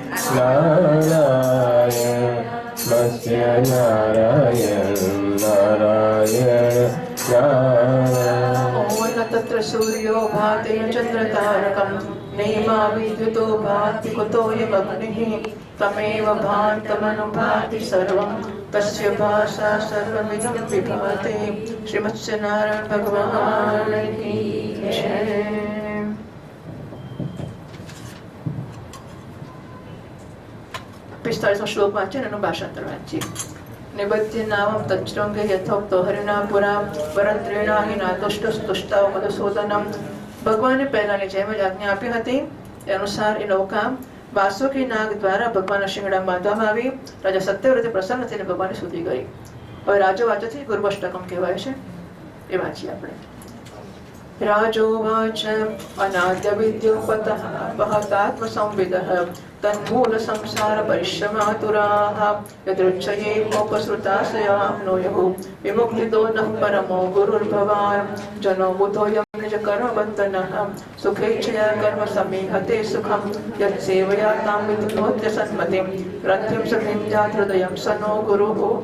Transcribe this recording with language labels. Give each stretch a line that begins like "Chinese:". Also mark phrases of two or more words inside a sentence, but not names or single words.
Sanskrit: नारायण मत्स्य नारायण नारायण नारायण तत्र सूर्यो भाति चंद्रतारकम नैमा विद्युतो भाति कुतोयमग्निः तमेव ભાन्तमनुभाति सर्वं तस्य भाषा सर्वमिदं विभाति.
Hindi: श्री मत्स्य नारायण भगवान की जय.
Gujarati: 45 શ્લોક વાંચે એનું ભાષાંતર વાંચીએ.
Sanskrit: निबध्य नामं तच्रंगे यथोक्तो हरिना पुरा वरद्रेणा हि नातुष्टस्तुष्टाव मधुसूदनम.
Gujarati: ભગવાને પહેલાની જેમ જ આજ્ઞા આપી હતી એ અનુસાર એ નૌકા વાસુકી નાગ દ્વારા ભગવાનના શિંગડામાં બાંધવામાં આવી. રાજા સત્યવ્રતે પ્રસન્ન થઈને ભગવાનની સ્તુતિ કરી. હવે રાજો વાંચથી ગુર્વષ્ટકમ કહેવાય છે, એ વાંચીએ આપણે.
Sanskrit: राजोवाच अनाद्य विद्योपतः वहतात्म संविदः तन्मूल संसार परिश्रमातुराः यदृच्छये मोपसृताशयाप्नुयुः विमुक्तितो नः परमो गुरुर्भवान् जनो बुधोऽयं निज कर्मबन्धनः सुखेच्छया कर्म समीहते सुखं यत्सेवया तां विद्नोत्य सन्मतिं रथ्यं सन्निध्यात् हृदयं स नो गुरुः